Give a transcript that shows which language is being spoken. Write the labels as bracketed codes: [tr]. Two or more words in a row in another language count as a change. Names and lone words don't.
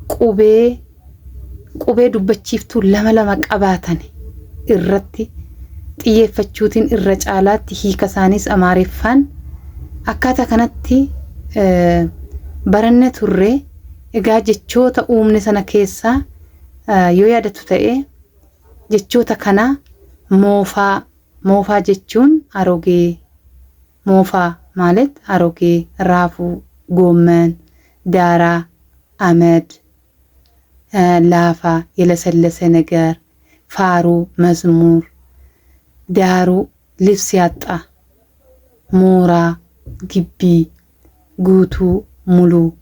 [om] qubee dubbachiiftuu lama qabaatan irratti xiyyeeffachuutiin irra caalaatti hiika isaaniis Amaariffaan akkaataa kanatti baranne turre. Egaa jechoota uumne sana keessaa yoo yaadatu ta'e jechoota kana moofaa jechuun arogee, moofaa ማለት arogee, raafuu, [am] ጎመን ዳራ አመድ ላፋ የለሰለሰ ነገር ፋሩ መዝሙር ዳሩ ልብስ ያጣ ሞራ ግቢ ጉቱ ሙሉ።